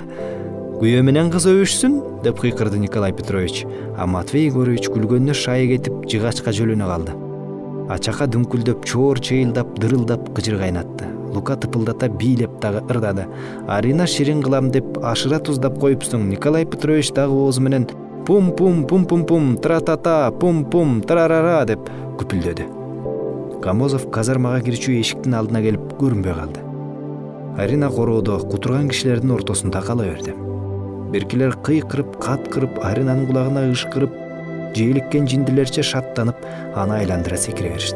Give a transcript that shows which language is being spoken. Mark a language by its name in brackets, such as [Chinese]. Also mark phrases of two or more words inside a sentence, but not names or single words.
[Kyrgyz] Күйөө менен кыз өбүшсүн» деп кыйкырды Николай Петрович. А Матвей Егорович күлгөнүнө шайы кетип, жыгачка жөлөнө калды. Ачака дүңкүлдөп, чоор чыйылдап, дырылдап кыжыр кайнатты. Лука тыпылдата бийлеп дагы ырдады. Арина ширин кылам деп ашыра туздап коюпсуң. Николай Петрович дагы оозу менен пум-пум-пум-пум-пум, тра-та-та, пум-пум, тарарара деп күпүлдөдү. Гамозов казармага кирчү эшиктин алдына келип көрүнбөй калды. Арина короодо кутурган кишилердин ортосунда кала берди. Беркилер кыйкырып, каткырып, Аринанын кулагына ышкырып, жээликкен жиндилерче шаттанып, аны айландыра секире беришти.